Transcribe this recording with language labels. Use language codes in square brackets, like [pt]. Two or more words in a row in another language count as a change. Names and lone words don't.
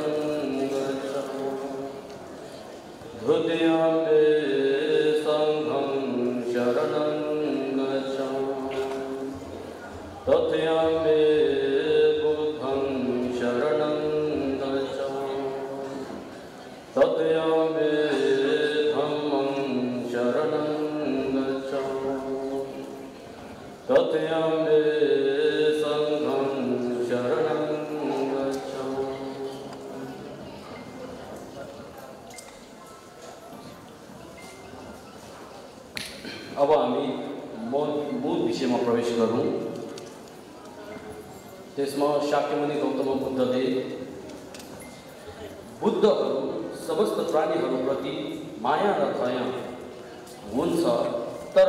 [pi] गच्छामि द्वितीयं मे संघं शरणं गच्छामि तृतीयं मे बुद्धं शरणं गच्छामि तृतीयं मे धम्मं शरणं गच्छामि तृतीयं मे संघं शरणं गच्छामि। [ne] अब हामी मूल विषयमा प्रवेश गरौँ। त्यसमा शाक्यमुनि गौतम बुद्धले बुद्धहरू समस्त प्राणीहरूप्रति माया र दया हुन्छ, तर